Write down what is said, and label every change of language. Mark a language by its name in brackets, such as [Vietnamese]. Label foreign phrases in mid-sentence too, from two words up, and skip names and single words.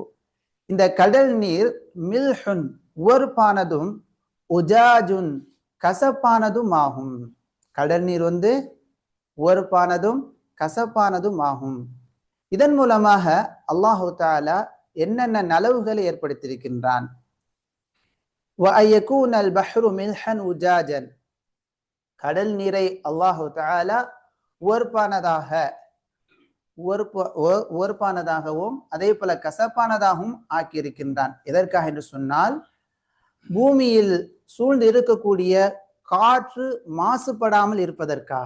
[Tamil] இந்த கடல் நீர் மில்ஹுன் உவர்ப்பானதும், உஜாஜுன் கசப்பானதும் ஆகும். கடல் நீர் உவர்ப்பானதும் கசப்பானதும் ஆகும். இதன் மூலமாக அல்லாஹு தஆலா என்னென்ன நலவுகளை ஏற்படுத்தியிருக்கின்றான். [Arabic] وَأَيَكُونَ الْبَحْرُ مِلْحًا உஜாஜன். [Tamil] கடல் நீரை அல்லாஹு தஆலா உவர்ப்பானதாகவும் அதே போல கசப்பானதாகவும் ஆக்கியிருக்கின்றான். எதற்காக என்று சொன்னால், பூமியில் சூழ்ந்து இருக்கக்கூடிய காற்று மாசுபடாமல் இருப்பதற்காக.